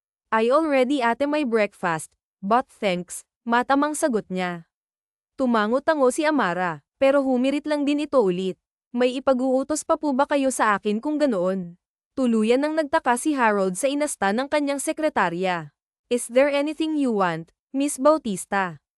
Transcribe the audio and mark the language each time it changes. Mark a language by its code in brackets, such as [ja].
[en] I already ate my breakfast, but thanks, [tl] matamang sagot niya. Tumango-tango si Amara, pero humirit lang din ito ulit. May ipag-uutos pa po ba kayo sa akin kung ganoon? Tuluyan nang nagtaka si Harold sa inasta ng kanyang sekretarya. [en] Is there anything you want, Miss Bautista?